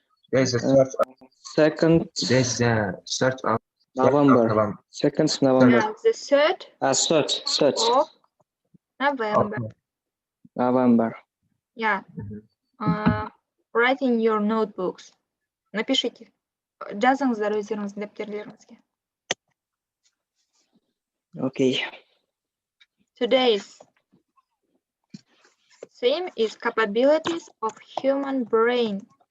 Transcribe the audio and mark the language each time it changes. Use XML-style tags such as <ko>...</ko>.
<en>There's a search of Second there's a search of November. Second November. Yeah, the 3rd Third of November. Okay. Yeah. November. Write in your notebooks.</en> <ru>Напишите.</ru> <kk>Жазыңыздар өздеріңіздің дәптерлеріңізге.</kk> <en>Okay. Today's theme is capabilities of human brain.</en>